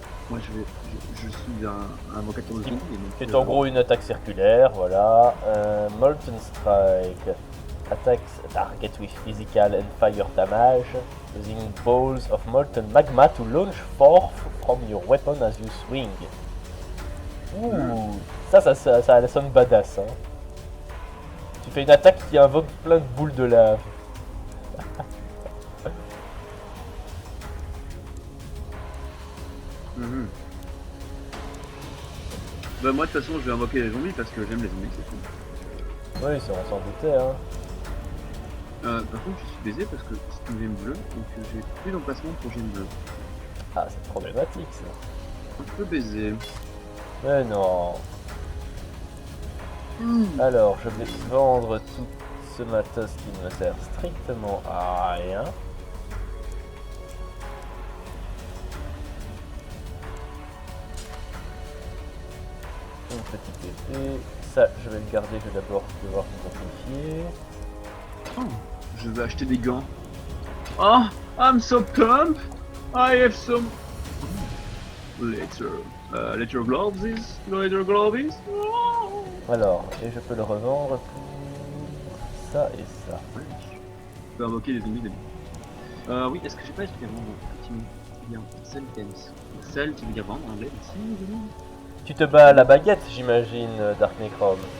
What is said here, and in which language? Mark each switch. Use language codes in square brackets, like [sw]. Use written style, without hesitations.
[fr] Moi je suis un invocateur de zombie. C'est en gros une attaque circulaire, voilà. [en] Molten Strike. Attacks target with physical and fire damage, using balls of molten magma to launch forth from your weapon as you swing. [fr] Ouh, ça sonne badass. Hein. Tu fais une attaque qui invoque plein de boules de lave. Bah moi de toute façon je vais invoquer les zombies parce que j'aime les zombies, c'est tout. Oui, ça on s'en doutait. Hein. Par contre je suis baisé parce que c'est une gemme bleue, donc j'ai plus d'emplacement pour gemme bleue. Ah, c'est problématique ça. Un peu baisé. Mais non. Alors, je vais vendre tout ce matos qui ne me sert strictement à rien. Une petite épée. Ça, je vais le garder, je vais d'abord devoir identifier. Oh, je vais acheter des gants. [en] Oh, I'm so pumped. I have some leather gloves. Leather gloves. Oh. [fr] Alors, et je peux le revendre pour ça et ça. Je peux invoquer les zombies d'habitude. Oui, est-ce que j'ai pas expliqué avant effectivement bien, [en] sell items. [fr] Sell, tu veux dire vendre en anglais ici, Tu te bats à la baguette, j'imagine, Dark Necrom.